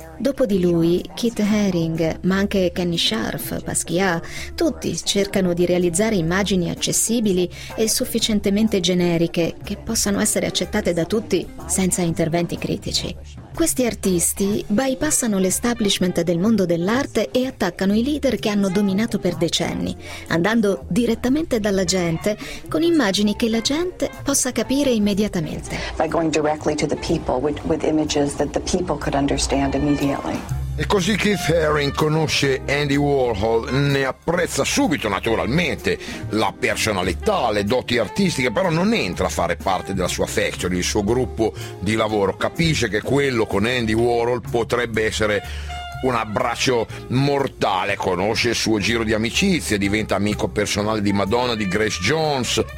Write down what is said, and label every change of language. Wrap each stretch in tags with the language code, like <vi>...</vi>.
<it>Dopo di lui, Keith Haring, ma anche Kenny Scharf, Basquiat, tutti cercano di realizzare immagini accessibili e sufficientemente generiche che possano essere accettate da tutti senza interventi critici. Questi artisti bypassano l'establishment del mondo dell'arte e attaccano i leader che hanno dominato per decenni, andando direttamente dalla gente con immagini che la gente possa capire immediatamente.</it> <en>By going directly to the people with images that the people could understand immediately.</en> <it>E così Keith Haring conosce Andy Warhol, ne apprezza subito naturalmente la personalità, le doti artistiche, però non entra a fare parte della sua factory, il suo gruppo di lavoro. Capisce che quello con Andy Warhol potrebbe essere un abbraccio mortale, conosce il suo giro di amicizie, diventa amico personale di Madonna, di Grace Jones.</it>